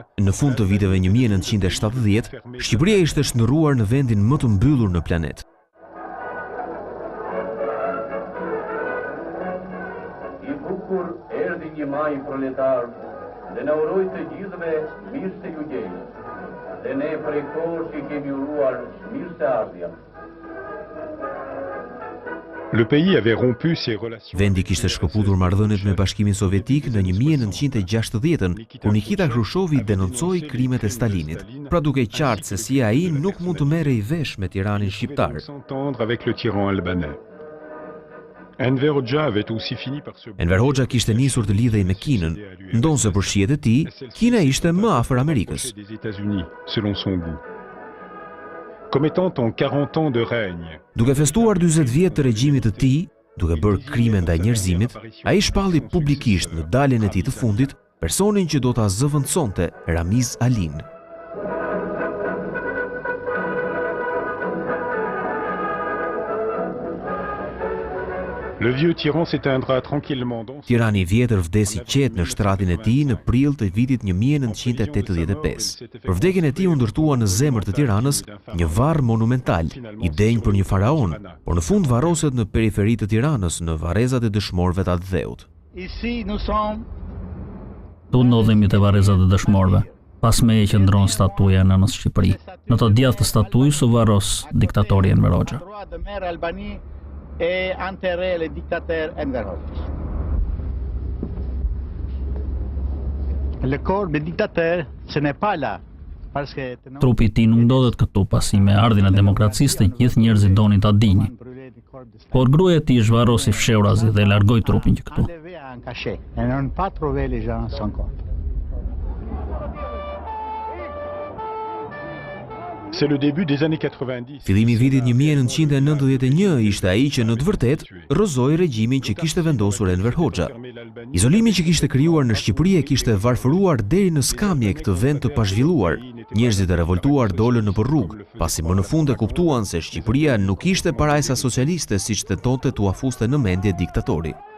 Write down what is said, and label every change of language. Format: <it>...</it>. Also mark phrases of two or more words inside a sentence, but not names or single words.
<sq>në fund të viteve 1970, Shqipëria ishte shndërruar në vendin më të mbyllur në planet. I bukur erdhi një maj proletar dhe na uroi të gjithëve mirë se ju gjej. Dhe ne prej kohësh I kemi uruar mirë se ardhja.</sq> <fr>le pays avait rompu ses relations.</fr> <sq>Vendi kishte shkëputur marrëdhëniet me Bashkimin Sovjetik në 1960-ën, kur Nikita Khrushchevi denoncoi krimet e Stalinit, pra duke qartë se si ai nuk mund të merrej vesh me tiranin shqiptar.</sq> <fr>S'entendre avec le tyran albanais. Enver Hoxha avait aussi fini par se...</fr> <sq>Enver Hoxha kishte nisur të lidhej me Kinën, ndonse për shihet e tij, Kina ishte më afër Amerikës.</sq> <fr>des États-Unis, selon son goût. Commettant en 40 ans de règne.</fr> <sq>Duke festuar 40 vjet të regjimit të tij, duke bërë krime ndaj njerëzimit, ai shpalli publikisht në daljen e tij të fundit personin që do ta zëvendësonte, Ramiz Alin.</sq> <fr>Le vieux tyran s'éteindra tranquillement dans...</fr> <sq>Tirani I vjetër vdesi qetë në shtratin e tij në prill të vitit 1985. Për vdekjen e tij u ndërtua në zemër të Tiranës një varr monumental, I denj për një faraon, por në fund varroset në periferi të Tiranës, në varrezat e dëshmorëve të atdheut.</sq> <fr>Ici nous sommes.</fr> <sq>Tu ndodhemi te varrezat e dëshmorëve. Pas meje që ndron statuja e nënës Shqipëri. Në të djathtë të statujës u varros diktatori Enver Hoxha.</sq> <fr>Et enterrer le dictateur Enver Hoxha. Le corps du dictateur, ce n'est pas là.</fr> <sq>Trupi I tij nuk ndodhet këtu, pasi me ardhin e demokracisë të gjithë njerëzit donin ta dinin. Por gruaja e tij zhvarrosi fshehurazi dhe largoi trupin që këtu.</sq> <fr>C'est le début des années 90.</fr> <sq>Fillimi I vitit 1991 ishte ai që në të vërtetë rrëzoi regjimin që kishte vendosur Enver Hoxha. Izolimi që kishte krijuar në Shqipëri e kishte varfëruar deri në skamje këtë vend të pazhvilluar. Njerëzit e revoltuar dolën nëpër rrugë, pasi më në fund e kuptuan se Shqipëria nuk ishte parajsa socialiste siç tentonte t'u afuste në mendje diktatori.</sq>